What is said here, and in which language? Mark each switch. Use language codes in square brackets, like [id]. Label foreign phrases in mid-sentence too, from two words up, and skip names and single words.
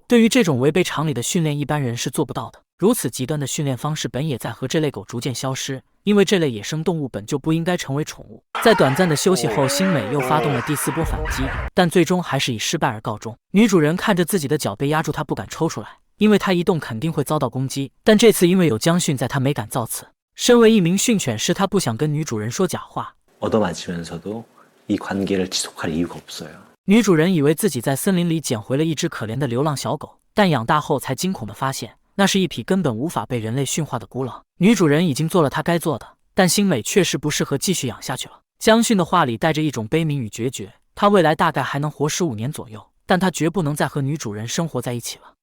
[zh] 对于这种违背常理的训练，一般人是做不到的。如此极端的训练方式本也在和这类狗逐渐消失，因为这类野生动物本就不应该成为宠物。在短暂的休息后，星美又发动了第4波反击，但最终还是以失败而告终。女主人看着自己的脚被压住，她不敢抽出来，因为她一动肯定会遭到攻击。但这次因为有将训在，她没敢造次。身为一名训犬师，她不想跟女主人说假话。 [ko] 얻어맞으면서도 이 관계를 지속할 이유가 없어요. [zh] 女主人以为自己在森林里捡回了一只可怜的流浪小狗，但养大后才惊恐地发现，那是一匹根本无法被人类驯化的孤狼。女主人已经做了她该做的，但星美确实不适合继续养下去了。将训的话里带着一种悲悯与决绝，他未来大概还能活15年左右，但他绝不能再和女主人生活在一起了。